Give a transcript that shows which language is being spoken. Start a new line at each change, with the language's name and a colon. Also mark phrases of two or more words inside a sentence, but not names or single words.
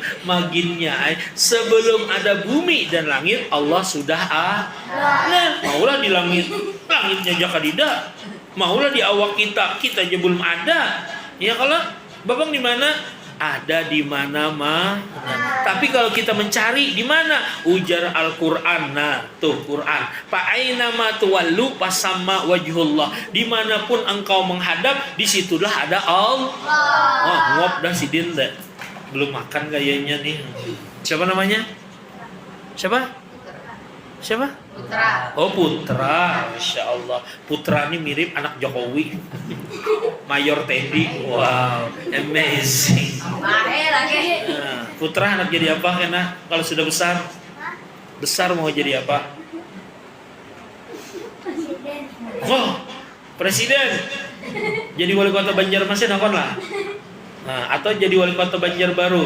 Banjar: Maginnya sebelum ada bumi dan langit, Allah sudah maulah di langit, langitnya aja kadida. Maulah di awak kita aja belum ada.
Indonesian: Ya kalau Babang di mana? Ada di mana-mana. Tapi kalau kita mencari di mana?
Banjar: Ujar Al-Qur'an. Tuh Quran.
Arabic: فأينما تولوا فثم وجه الله.
Indonesian: Dimanapun engkau menghadap, disitulah ada Allah.
Banjar: Ngop dah sidin deh.
Indonesian: Belum makan kayaknya nih. Siapa namanya? Siapa? Putra. Oh, Putra. Masya Allah. Putra ini mirip anak Jokowi. Mayor Teddy.
English: Wow, amazing.
Indonesian: Lagi.
Banjar: Putra anak jadi apa kena kalau sudah besar?
Indonesian: Besar mau jadi apa? Presiden. Jadi wali kota Banjarmasin apa lah? Atau jadi wali kota Banjarbaru?